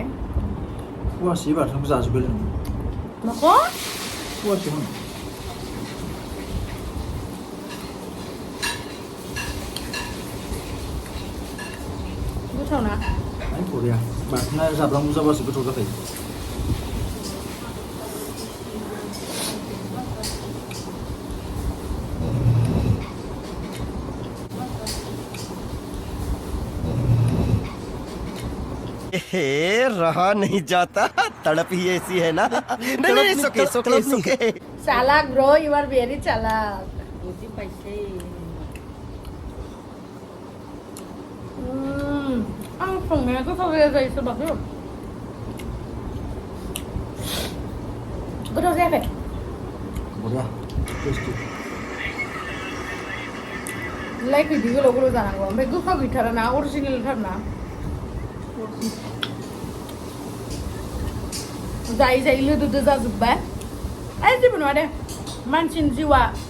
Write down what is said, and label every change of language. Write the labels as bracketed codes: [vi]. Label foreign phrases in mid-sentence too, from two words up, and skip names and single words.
[brx] फवासे बाथोनखौ जाजोब्बाय लोङो माखौ फवासे होन गोथाव ना बरिया बाथोना जाब्रां बुजाबासो गोथाव जाखायो [hi] रहा नहीं जाता तड़प ही ऐसी है ना नहीं सुके सुके सुके [en] chalak bro you are very chalak [brx] बुद्धि पाइसे आं संनाया गोथाव जायो सोरबासो गोथाव जायाखै बरिया टेस्टी लाइक बिदि गोलाव गोलाव जानांगौ ओमफ्राय गोखा गैथारा ना अरिजिनेलथार ना जायै जायै लोदोदो जाजोब्बाय जेबो नङा दे मानसिनि जिउआ